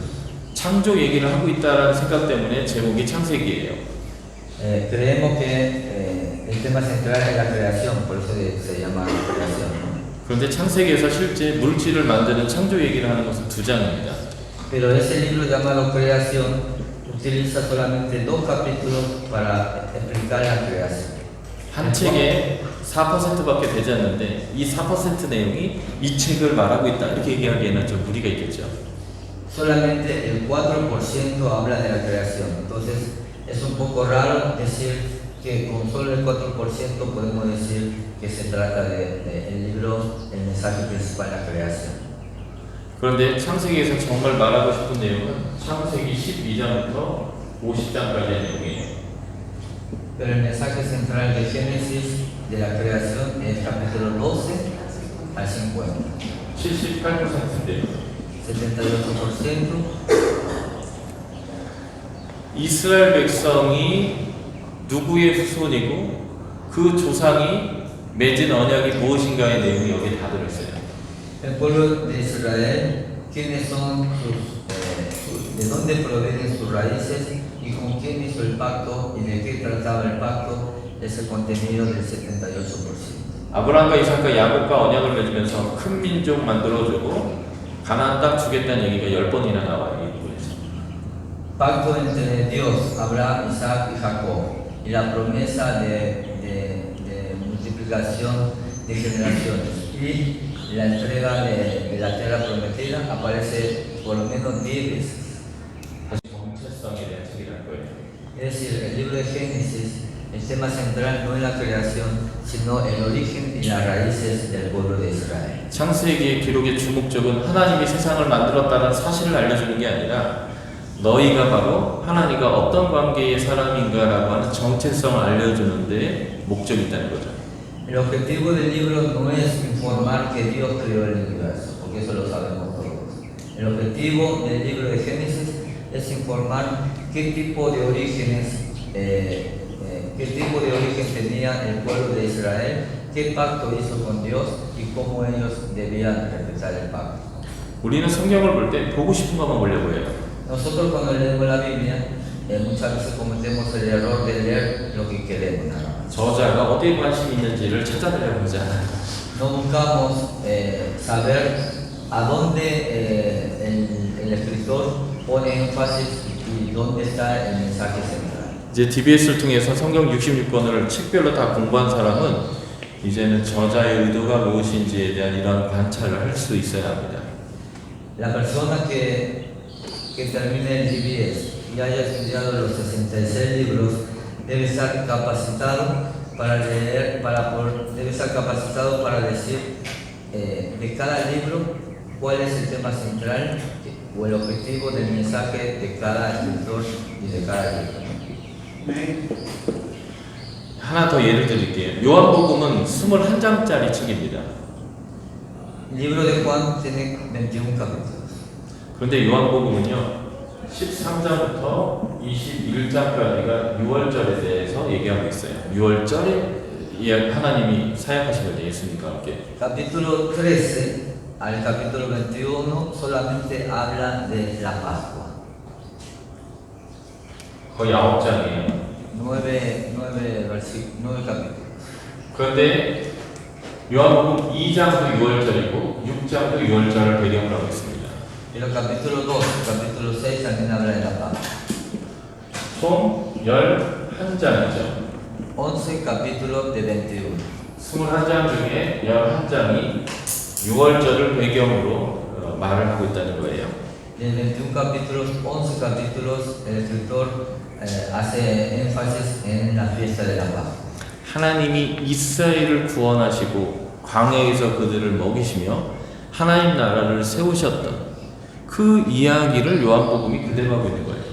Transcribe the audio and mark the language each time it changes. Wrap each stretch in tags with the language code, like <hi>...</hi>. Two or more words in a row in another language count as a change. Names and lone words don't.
<ko>창조 얘기를 하고 있다라는 생각 때문에 제목이 창세기예요.</ko> <es>Creemos que el tema central es la creación, por eso se llama creación.</es> <ko>그런데 창세기에서 실제 물질을 만드는 창조 얘기를 하는 것은 2장입니다.</ko> <es>Pero ese libro llamado Creación utiliza solamente 2 capítulos para explicar la creación.</es> <ko>한 책에 4%밖에 되지 않는데 이 4% 내용이 이 책을 말하고 있다 이렇게 얘기하기에는 좀 무리가 있겠죠.</ko> <es>Solamente el 4% habla de la creación. Entonces es un poco raro decir que con solo el 4% podemos decir que se trata el libro, el mensaje principal, la creación.</es> <ko>그런데 창세기에서 정말 말하고 싶은 내용은 창세기 12장부터 50장까지의 내용이에요.</ko> <es>Pero el mensaje central de Génesis de la creación es capítulo 12 al 50.</es> <ko>78%인데요.</ko> <es>78%.</es> <ko>이스라엘 백성이 누구의 후손이고 그 조상이 맺은 언약이 무엇인가의 내용이 여기에 다 들어있어요.</ko> <es>El pueblo de Israel, quiénes son de dónde provienen sus raíces y con quién hizo el pacto y de qué trataba el pacto, es el contenido del 78%.</es> <ko>아브라함과 이삭과 야곱과 언약을 맺으면서 큰 민족 만들어주고 가나안 땅 주겠다는 얘기가 10번이나 나와요. 이 부분에서.</ko> <es>Pacto entre Dios, Abraham, Isaac y Jacob y la promesa de multiplicación de generaciones y la entrega de la tierra prometida aparece por lo menos 10 veces.</es> <ko>정체성에 대한 책이라는 거예요.</ko> <es>Es decir, el libro de Génesis, el tema central no es la creación, sino el origen y las raíces del pueblo de Israel.</es> <ko>창세기의 기록의 주목적은 하나님이 세상을 만들었다는 사실을 알려주는 게 아니라 너희가 바로 하나님과 어떤 관계의 사람인가라고 하는 정체성을 알려주는 데 목적이 있다는 거죠.</ko> <es>El objetivo del libro no es informar que Dios creó el universo, porque eso lo sabemos todos. El objetivo del libro de Génesis es informar qué tipo de orígenes, qué tipo de origen tenía el pueblo de Israel, qué pacto hizo con Dios y cómo ellos debían respetar el pacto.</es> <ko>우리는 성경을 볼 때 보고 싶은 것만 보려고 해요.</ko> <es>Nosotros cuando leemos la Biblia, muchas veces cometemos el error de leer lo que queremos nada más.</es> <ko>저자가 어디에 관심이 있는지를 찾아내려고 하지 않아요.</ko> <es>No buscamos saber a dónde el escritor pone énfasis y dónde está el mensaje central.</es> <ko>이제 DBS를 통해서 성경 66권을 책별로 다 공부한 사람은 이제는 저자의 의도가 무엇인지에 대한 이런 관찰을 할 수 있어야 합니다.</ko> <es>La persona que termine el DBS y haya estudiado los 66 libros debe estar capacitado para leer, debe estar capacitado para decir de cada libro cuál es el tema central o el objetivo del mensaje de cada escritor y de cada libro.</es> <ko>하나 더 예를 드릴게요. 요한복음은 21장짜리 책입니다.</ko> <es>El libro de Juan tiene 21 capítulos.</es> <ko>그런데 요한복음은요 13장부터 21장까지가 6월절에 대해서 얘기하고 있어요. 6월절에 하나님이 사역하신 걸 예수님과 함께.</ko> <es>Capítulo 13 al capítulo 21 solamente habla de la Pascua.</es> <ko>거의 9장이에요.</ko> <es>9 capítulos.</es> <ko>그런데 요한복음 2장도 6월절이고 6장도 6월절을 배경으로 하고 있습니다.</ko> <es>Y el capítulo 2, el capítulo 6 también habla de la Pascua.</es> <ko>총 11장이죠.</ko> <es>11 capítulos de 21.</es> <ko>21장 중에 11장이 6월절을 배경으로 말을 하고 있다는 거예요.</ko> <es>Y en 21 capítulos, 11 capítulos, el escritor hace énfasis en la fiesta de la Pascua.</es> <ko>하나님이 이스라엘을 구원하시고 광야에서 그들을 먹이시며 하나님 나라를 세우셨던 그 이야기를 요한복음이 그대로 하고 있는 거예요.</ko>